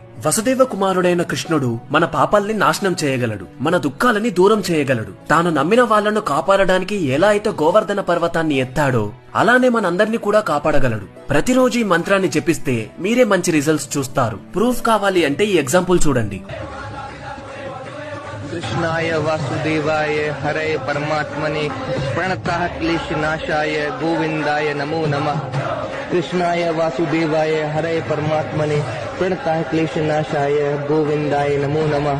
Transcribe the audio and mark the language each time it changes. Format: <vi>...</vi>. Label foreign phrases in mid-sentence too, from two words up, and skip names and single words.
<te>వసుదేవ కుమారుడైన కృష్ణుడు మన పాపాల్ని నాశనం చేయగలడు, మన దుఃఖాలని దూరం చేయగలడు. తాను నమ్మిన వాళ్లను కాపాడడానికి ఎలా అయితే గోవర్ధన పర్వతాన్ని ఎత్తాడో అలానే మనందరినీ కూడా కాపాడగలడు. ప్రతిరోజు ఈ మంత్రాన్ని జపిస్తే మీరే మంచి రిజల్ట్స్ చూస్తారు. ప్రూఫ్ కావాలి అంటే ఈ ఎగ్జాంపుల్ చూడండి.</te> <sa>कृष्णाय वासुदेवाय हरे परमात्मने प्रणतः क्लेशनाशाय गोविंदाय नमो नमः। कृष्णाय वासुदेवाय हरे परमात्मने प्रणतः क्लेशनाशाय गोविंदाय नमो नमः।</sa>